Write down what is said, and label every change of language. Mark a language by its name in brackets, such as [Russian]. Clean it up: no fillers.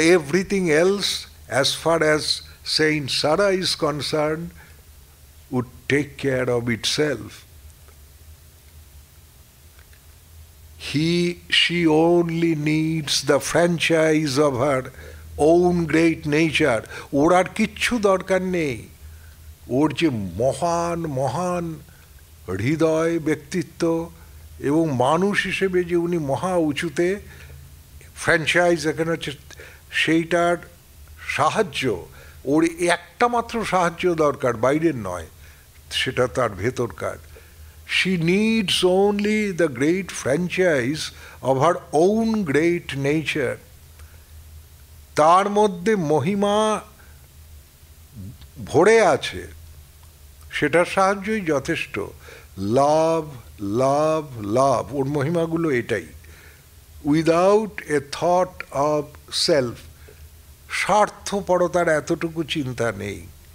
[English] Everything else, as far as Saint Sarah is concerned, would take care of itself. She only needs the franchise of her own great nature. [Bangla] ওর আর কিচ্ছু দরকার নেই। ওর যে মহান মহান হৃদয়, ব্যক্তিত্ব এবং মানুষ হিসেবে যে উনি মহা উঁচুতে, ফ্র্যাঞ্চাইজ এখানে হচ্ছে সেইটার সাহায্য, ওর একটা মাত্র সাহায্য দরকার, বাইরের নয়, সেটা তার ভেতরকার। [English] She needs only the great franchise of her own great nature. [Bangla] তার মধ্যে মহিমা ভরে আছে, সেটার সাহায্যই যথেষ্ট। [English] love love love, [Bangla] ওর মহিমাগুলো এটাই। [English] without a thought of self, [Bangla] স্বার্থপরতার এতটুকু চিন্তা নেই।